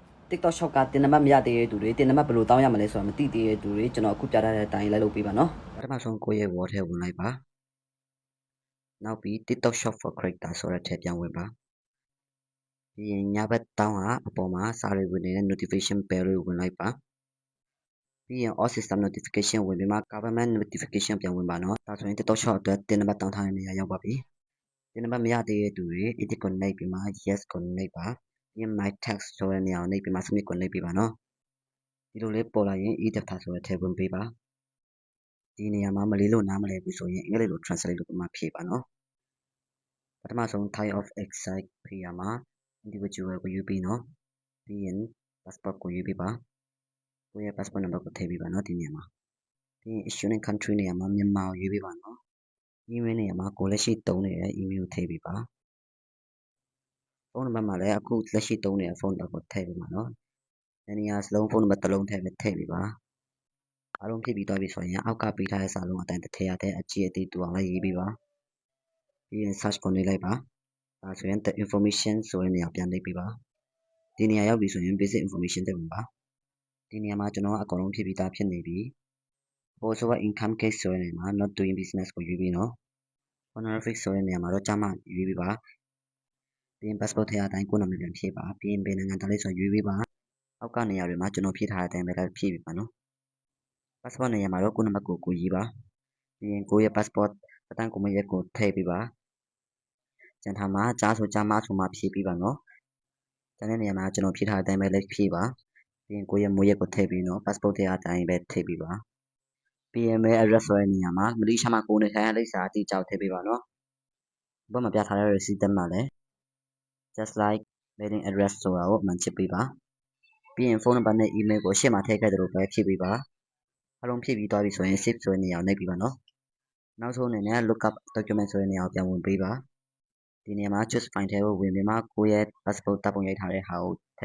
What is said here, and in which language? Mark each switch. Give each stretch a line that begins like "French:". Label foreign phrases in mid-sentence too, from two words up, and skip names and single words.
Burmese: TikTok shop ကတင်နံပါတ်မရသေးတဲ့သူတွေတင်နံပါတ်ဘယ်လိုတောင်းရမလဲဆိုတာမသိသေးတဲ့သူတွေကျွန်တော်အခုပြထားတဲ့အတိုင်းလိုက်လုပ်ပေးပါနော်ပထမဆုံးကိုယ့်ရဲ့ wall ထဲဝင်လိုက်ပါနောက်ပြီး TikTok shop for creator ဆိုတဲ့ထည့်ပြန်ဝင်ပါပြီးရင်ညဘက်တောင်းကအပေါ်မှာစာတွေဝင်နေတဲ့
English: notification bell
Burmese: တွေဝင်လိုက်ပါပြီးရင်
English: all system notification
Burmese: ဝင်ပြီးမှ
English: government notification
Burmese: ပြန်ဝင်ပါနော်ဒါဆိုရင် TikTok shop အတွက်တင်နံပါတ်တောင်းထားတဲ့နေရာရောက်ပါပြီတင်နံပါတ်မရသေးတဲ့သူတွေ edit ကိုနှိပ်ပြီးမှ yes ကိုနှိပ်ပါပြီးရင်
English: my text
Burmese: ဆိုတဲ့နေရာကိုနှိပ်ပြီးမှ submit ကိုနှိပ်ပေးပါနော်ဒီလိုလေးပေါ်လာရင် e-data ဆိုတဲ့ထည့်ဝင်ပေးပါဒီနေရာမှာမလေးလို့နားမလဲဘူးဆိုရင်အင်္ဂလိပ်လို translate လုပ်ပြီးမှဖြည့်ပါနော်ပထမဆုံး
English: type of exercise
Burmese: ဖြည့်ရမှာ individual ကိုယူပြီးနော်ပြီးရင် passport ကိုယူပြီးပါကိုယ့်ရဲ့
English: passport number
Burmese: ကိုထည့်ပေးပါနော်ဒီနေရာမှာပြီးရင် issuing country နေရာမှာမြန်မာကိုယူပေးပါနော် email နေရာမှာကိုလက်ရှိသုံးနေတဲ့ email ကိုထည့်ပေးပါဖုန်းနံပါတ်မှာလည်းအခုလက်ရှိသုံးနေတဲ့ဖုန်းနံပါတ်ကိုထည့်ပေးပါနော်နေရာစလုံးဖုန်းနံပါတ်တစ်လုံးထည့်ပေးပါအားလုံးဖြည့်ပြီးသွားပြီဆိုရင်အောက်ကပေးထားတဲ့စာလုံးအတိုင်းတစ်ထည့်ရ တဲ့အကြည့်အသေးတူအောင်လိုက်ရေးပေးပါပြီးရင် search ကိုနှိပ်လိုက်ပါဒါဆိုရင်
English: the information
Burmese: ဆိုတဲ့နေရာပြန်နှိပ်ပေးပါဒီနေရာရောက်ပြီဆိုရင်
English: basic information
Burmese: တက်ဝင်ပါဒီနေရာမှာကျွန်တော်အကုန်လုံးဖြည့်ပြီးသားဖြစ်နေပြီ household
English: income case
Burmese: ဆိုတဲ့နေရာမှာ
English: not doing business
Burmese: ကိုရွေးပြီးနော် honorific ဆိုတဲ့နေရာမှာတော့ကျမရွေးပေးပါပြီးရင် passport ထည့်ရတဲ့အတိုင်းကိုယ့်နာမည်ပြန်ဖြည့်ပါပြီးရင်ဘယ်နိုင်ငံ သားလေးဆိုရွေးပေးပါအောက်ကနေရာတွေမှာကျွန်တော်ဖြည့်ထားတဲ့အတိုင်းပဲဖြည့်ပေးပါနော် passport နေရာမှာတော့ကိုယ့်နံပါတ်ကိုရေးပါပြီးရင်ကိုယ့်ရဲ့ passport အတန်းကိုမရက်ကိုထည့်ပေးပါကျန်ထားမှာကြားဆိုကြားမဆိုမှဖြည့်ပေးပါနော်ကျန်တဲ့နေရာမှာကျွန်တော်ဖြည့်ထားတဲ့အတိုင်းပဲလည်းဖြည့်ပါပြီးရင်ကိုယ့်ရဲ့မွေးရက်ကိုထည့်ပြီးနော် passport ထည့်ရတဲ့အတိုင်းပဲထည့်ပေးပါပြီးရင်
English: mail address
Burmese: ဆိုတဲ့နေရာမှာမလေးရှားမှာကိုယ်နေထိုင်တဲ့လိပ်စာအတိအကျထည့်ပေးပါနော်ဘက်မှာပြထားတဲ့ receipt တက်မှာလည်း
English: just like mailing address
Burmese: ဆိုတာကိုအမှန်ချစ်ပေးပါပြီးရင်ဖုန်းနံပါတ်နဲ့ email ကိုရှေ့မှာထည့်ခဲ့သလိုပဲဖြည့်ပေးပါအားလုံးဖြည့်ပြီးသွားပြီဆိုရင် save ဆိုတဲ့နေရာကိုနှိပ်ပေးပါနော်နောက် ဆုံးအနေနဲ့
English: lookup document
Burmese: ဆိုတဲ့နေရာကိုပြန်ဝင်ပေးပါဒီနေရာမှာ
English: choose file
Burmese: ထဲကိုဝင်ပြီးမှကိုယ့်ရဲ့ passport တပ်ပုံရိုက်ထားတဲ့ဟာကိုထ